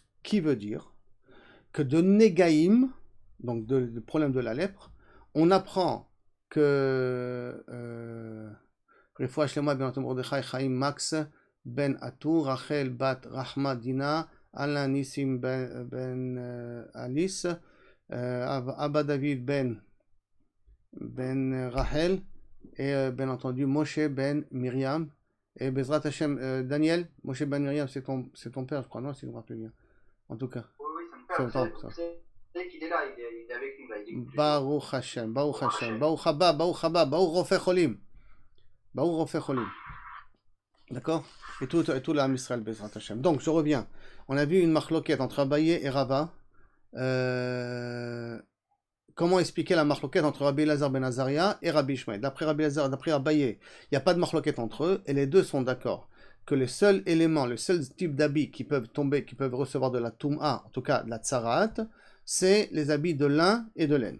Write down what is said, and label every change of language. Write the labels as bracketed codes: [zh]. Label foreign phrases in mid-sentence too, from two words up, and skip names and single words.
[fr] Qui veut dire que de Negaïm, donc du problème de la lèpre, on apprend que [he] רפואה שלמה [fr] ben Mordechai Chaim Max ben Atou, Rachel bat Rahma Dina, Alain Nissim ben Alice, Abba David ben Rachel, et bien entendu Moshe ben Myriam, et [he] בעזרת השם, [fr] Daniel, Moshe ben Myriam, c'est ton père, je crois, non, si je me rappelle bien. En tout cas. Oui, ça me parle. Vous savez qu'il est là, il est avec nous là. Il écoute [he] ברוך השם, ברוך השם, ברוך הבא, ברוך הבא, ברוך רופא חולים. ברוך רופא חולים. [fr] D'accord? Et tout l' [he] עם ישראל, בעזרת השם. [fr] Donc, je reviens. On a vu une marloquette entre Abaye et Rava. Comment expliquer la marloquette entre Rabbi Elazar ben Azaria et Rabbi Ishmael? D'après Rabbi Elazar, d'après Abaye, il n'y a pas de marloquette entre eux, et les deux sont d'accord que le seul élément, le seul type d'habits qui peuvent tomber, qui peuvent recevoir de la Toum'a, en tout cas de la Tsarat, c'est les habits de lin et de laine.